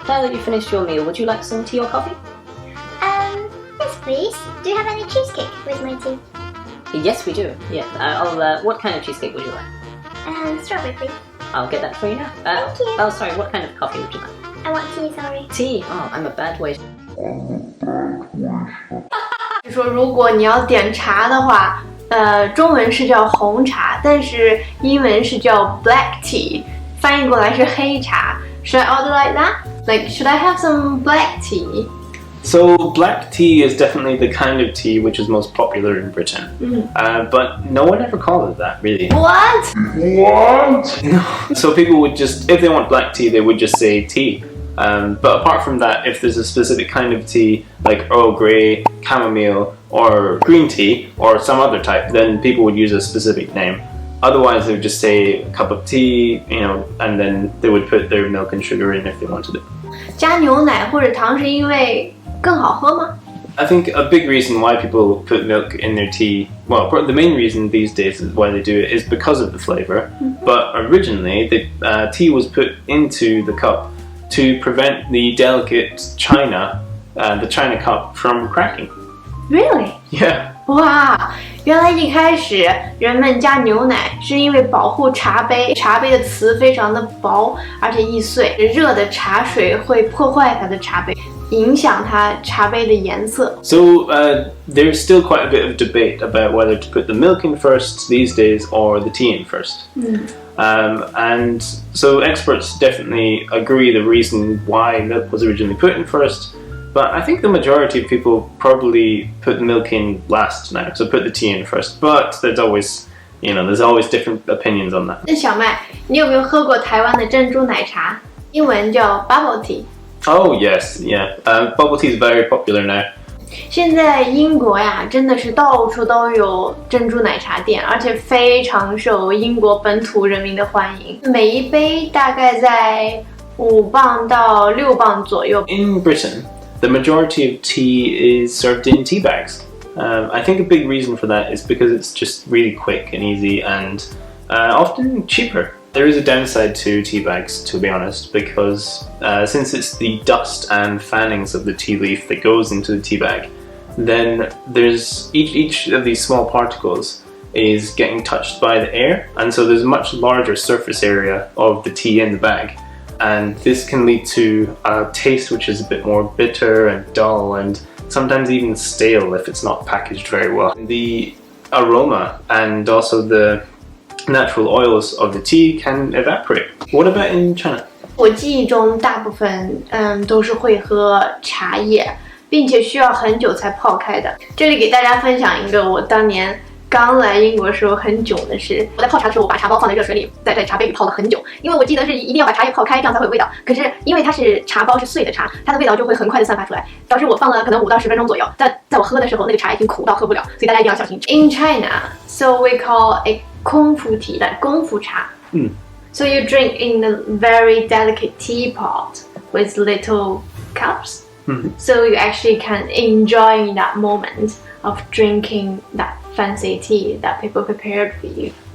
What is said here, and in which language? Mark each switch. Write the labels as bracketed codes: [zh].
[en] Now that you've finished your meal, would you like some tea or coffee? Yes please. Do you have any cheesecake with my tea? Yes, we do. Yeah. What kind of cheesecake would you like? Strawberry please. I'll get that for you now. Thank you. Oh, sorry. What kind of coffee would you like? I want tea, sorry. Tea. Oh, I'm a bad waiter. [zh] 就说如果你要点茶的话，中文是叫红茶，但是英文是叫 black tea， 翻译过来是黑茶。 [en] Should I order like that? Like, should I have some black tea? So black tea is definitely the kind of tea which is most popular in Britain. But no one ever calls it that, really. What? No. So people would just, if they want black tea, they would just say tea. But apart from that, if there's a specific kind of tea, like Earl Grey, chamomile, or green tea, or some other type, then people would use a specific name. Otherwise, they would just say a cup of tea, and then they would put their milk and sugar in if they wanted it. [zh] 加牛奶或者糖是因为更好喝吗？ [en] I think a big reason why people put milk in their tea, well, the main reason these days is why they do it is because of the flavour. But originally, the tea was put into the cup to prevent the delicate china, the china cup, from cracking. Really? Yeah. [zh] 哇，原来一开始人们加牛奶是因为保护茶杯，茶杯的瓷非常的薄，而且易碎，热的茶水会破坏它的茶杯，影响它茶杯的颜色。 [en] So there's still quite a bit of debate about whether to put the milk in first these days or the tea in first. And so experts definitely agree the reason why milk was originally put in first. But I think the majority of people probably put the milk in last now, so put the tea in first. But there's always different opinions on that. [zh] 那小麦，你有没有喝过台湾的珍珠奶茶？英文叫 bubble tea。 [en] Oh yes, yeah. Bubble tea is very popular now. [zh] 现在英国呀，真的是到处都有珍珠奶茶店，而且非常受英国本土人民的欢迎。每一杯大概在5磅到6磅左右。 [en] In Britain, the majority of tea is served in tea bags. I think a big reason for that is because it's just really quick and easy and often cheaper. There is a downside to tea bags, to be honest, because since it's the dust and fannings of the tea leaf that goes into the tea bag, then there's each of these small particles is getting touched by the air, and so there's a much larger surface area of the tea in the bag. And this can lead to a taste which is a bit more bitter and dull and sometimes even stale if it's not packaged very well. The aroma and also the natural oils of the tea can evaporate. What about in China? [zh] 我记忆中大部分都是会喝茶叶，并且需要很久才泡开的。这里给大家分享一个我当年刚来英国时候很囧的事。我在泡茶的时候，我把茶包放在热水里，在茶杯里泡了很久，因为我记得是一定要把茶叶泡开，这样才会有味道。可是因为它是茶包是碎的茶，它的味道就会很快的散发出来，导致我放了可能5到10分钟左右，在我喝的时候，那个茶已经苦到喝不了，所以大家一定要小心。 [en] In China, so we call it 功夫 tea, like 功夫茶。 So you drink in a very delicate teapot with little cups. So you actually can enjoy that moment of drinking that fancy tea that people prepared for you.